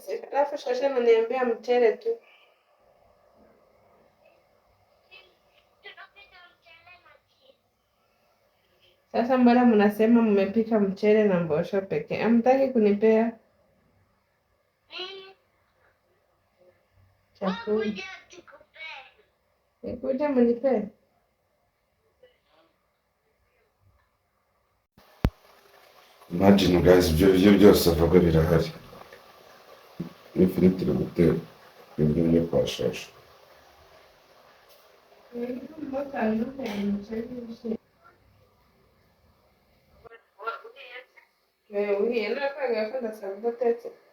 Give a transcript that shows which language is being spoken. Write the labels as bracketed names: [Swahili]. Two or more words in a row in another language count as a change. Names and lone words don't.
[Swahili] Alafu shosha ananiambia mchele tu. Sasa mbona mnasema mmepika mchele na mbosho pekee? Hamtaki kunipea chakula? Nikuja mnipee. [English] Imagine guys, [Kinyarwanda] ibyo byose avuga birahari. N'ifiriti iri gutera ibiryo byo kwa shasha. Uriye nakanga ko ndasaba udatetse.